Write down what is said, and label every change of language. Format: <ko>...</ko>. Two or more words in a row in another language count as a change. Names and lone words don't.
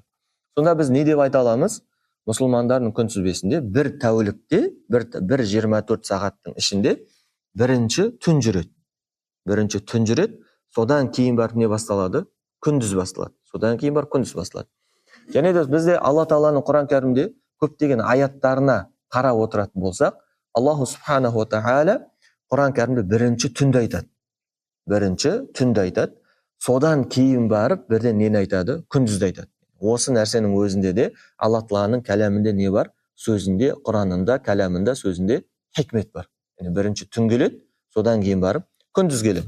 <kk>Сонда біз не деп айта аламыз? Мұсылмандардың күнтізбесінде бір тәулікте, бір 24 сағаттың ішінде бірінші түн жүреді. Содан кейін барып не басталады? Күндіз басталады. Және де бізде Алла Тағаланың Құран кәрімде көптеген аяттарына қарап отыратын болсақ,</kk> <ar>الله سبحانه وتعالى</ar> <kk>Құран кәрімде бірінші түнді айтады. Содан кейін барып бірден нені айтады? Күндізді айтады. Осы нәрсенің өзінде де Алла Тағаланың кәләмінде не бар? Сөзінде, Құранында, кәләмінде, сөзінде хикмет бар. Яғни бірінші түн келеді, содан кейін барып күндіз келеді.</kk>